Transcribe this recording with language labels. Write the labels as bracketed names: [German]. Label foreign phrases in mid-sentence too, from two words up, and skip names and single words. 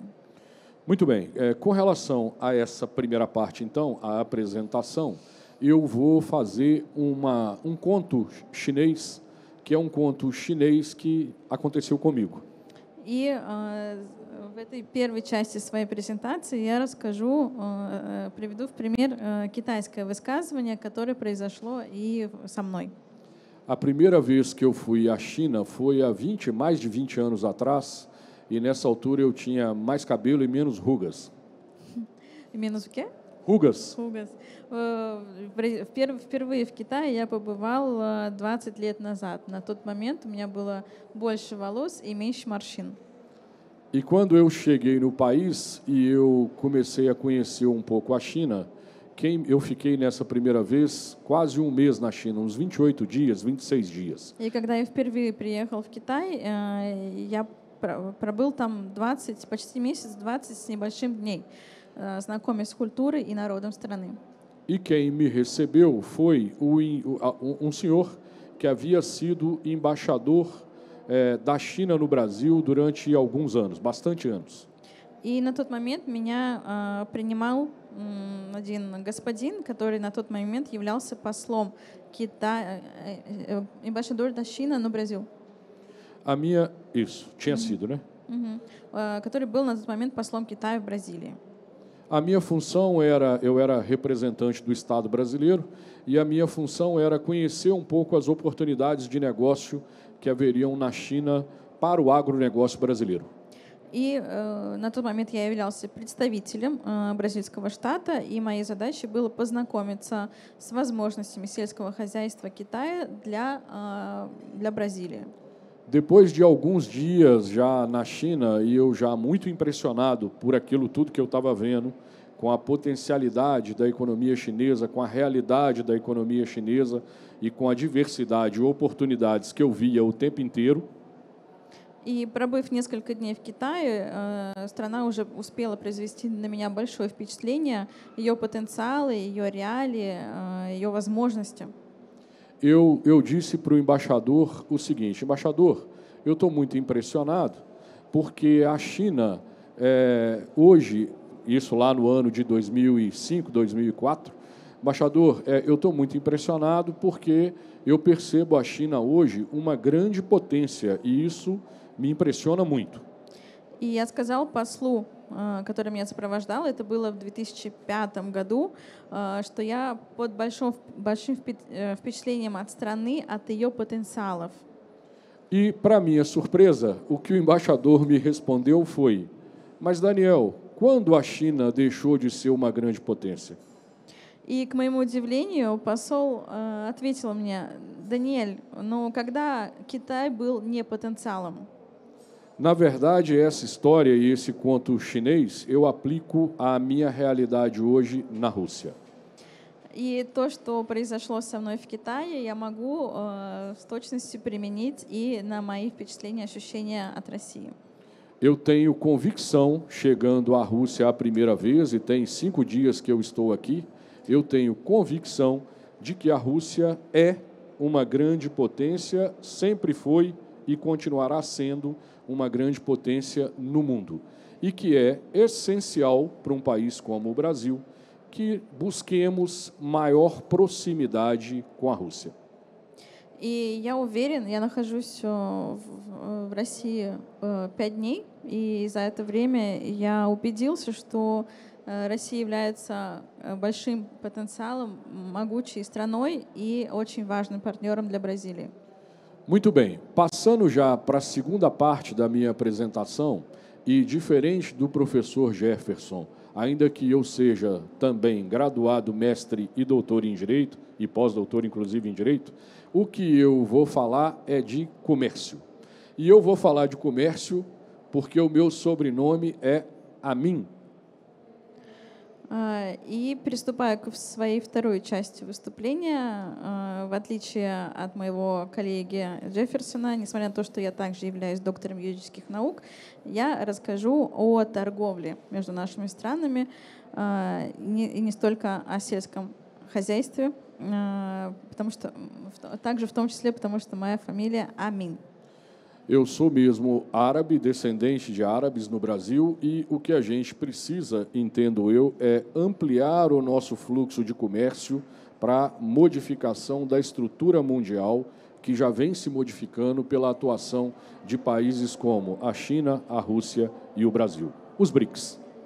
[Portuguese] Muito bem. Com relação a essa primeira parte, então, a apresentação, eu vou fazer um conto chinês, que é um conto chinês que aconteceu comigo. [Russian] И в этой первой части своей презентации я приведу в пример китайское высказывание, которое произошло и со мной. [Portuguese] A primeira vez que eu fui à China foi há mais de 20 anos atrás, e nessa altura eu tinha mais cabelo e menos rugas. [Russian] И минус в quê? [Portuguese] Rugas. Хугас. [Russian] Впервые в Китае я побывал 20 лет назад. На тот момент у меня было больше волос и меньше морщин. [Portuguese] E quando eu cheguei no país e eu comecei a conhecer um pouco a China, eu fiquei nessa primeira vez quase um mês na China, uns 28 dias, 26 dias. [Russian] И когда я впервые приехал в Китай, я пробыл там 20, почти месяц, 20 с небольшим дней, знакомясь с культурой и народом страны. [Portuguese] E quem me recebeu foi um senhor que havia sido embaixador da China no Brasil durante alguns anos, bastante anos. [Russian] И на тот момент меня принимал один господин, который на тот момент являлся послом Китая, эмбассадор [Portuguese] da China no Brasil. Isso, tinha sido, né? [Russian] Который был на тот момент послом Китая в Бразилии. [Portuguese] A minha função eu era representante do Estado brasileiro e a minha função era conhecer um pouco as oportunidades de negócio que haveriam na China para o agronegócio brasileiro. [Russian] И на тот момент я являлся представителем бразильского штата, и моей задачей было познакомиться с возможностями сельского хозяйства Китая для Бразилии. [Portuguese] Depois de alguns dias já na China, e eu já muito impressionado por aquilo tudo que eu estava vendo, com a potencialidade da economia chinesa, com a realidade da economia chinesa e com a diversidade e oportunidades que eu via o tempo inteiro. [Russian] И пробыв несколько дней в Китае, страна уже успела произвести на меня большое впечатление, ее потенциалы, ее реалии, ее возможности. [Portuguese] Eu disse para o embaixador o seguinte: embaixador, eu estou muito impressionado porque a China, hoje, isso lá no ano de 2005, 2004, embaixador, eu estou muito impressionado porque eu percebo a China hoje uma grande potência e isso me impressiona muito. [Russian] И я сказал послу, который меня сопровождал, это было в 2005 году, что я под большим впечатлением от страны, от ее потенциалов. [Portuguese] E, para minha surpresa, o que o embaixador me respondeu foi: mas, Daniel, quando a China deixou de ser uma grande potência? [Russian] И, к моему удивлению, посол ответил мне: Даниэль, но когда Китай был не потенциалом? [Portuguese] Na verdade, essa história e esse conto chinês eu aplico à minha realidade hoje na Rússia. [Russian] И то, что произошло со мной в Китае, я могу с точностью применить и на мои впечатления, ощущения от России. [Portuguese] Eu tenho convicção, chegando à Rússia a primeira vez, e tem 5 dias que eu estou aqui, eu tenho convicção de que a Rússia é uma grande potência, sempre foi e continuará sendo uma grande potência no mundo. E que é essencial para um país como o Brasil que busquemos maior proximidade com a Rússia. [Russian] И я уверен, я нахожусь в России 5 дней, и за это время я убедился, что Россия является большим потенциалом, могучей страной и очень важным партнером для Бразилии. [Portuguese] Muito bem, passando já para a segunda parte da minha apresentação, e diferente do professor Jefferson, ainda que eu seja também graduado, mestre e doutor em Direito, e pós-doutor inclusive em Direito, o que eu vou falar é de comércio. E eu vou falar de comércio porque o meu sobrenome é Amin. [Russian] И приступаю к своей второй части выступления. В отличие от моего коллеги Джефферсона, несмотря на то, что я также являюсь доктором юридических наук, я расскажу о торговле между нашими странами и не столько о сельском хозяйстве, потому что, также в том числе, потому что моя фамилия Амин. [Portuguese] Eu sou mesmo árabe, descendente de árabes no Brasil, e o que a gente precisa, entendo eu, é ampliar o nosso fluxo de comércio para modificação da estrutura mundial, que já vem se modificando pela atuação de países como a China, a Rússia e o Brasil, os BRICS.